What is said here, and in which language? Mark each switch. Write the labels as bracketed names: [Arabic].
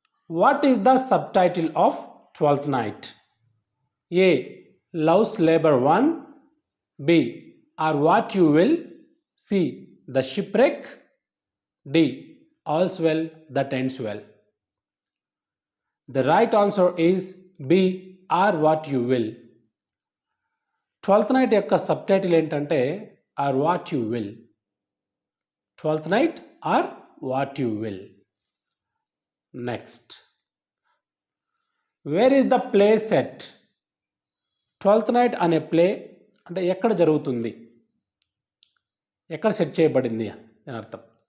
[English] What is the sub title of twelfth night? A loves labour 1, B are what you will, see the shipwreck, D ఆల్స్ well that ends well. The right answer is B, are what you will. [Telugu] Twelfth night యొక్క sub title ఏంటంటే [English] Or what you will. Twelfth Night or what you will. Next. Where is the play set? [Telugu] Twelfth night అనే play అంటే ఎక్కడ జరుగుతుంది, ఎక్కడ set చేయబడింది అని అర్థం.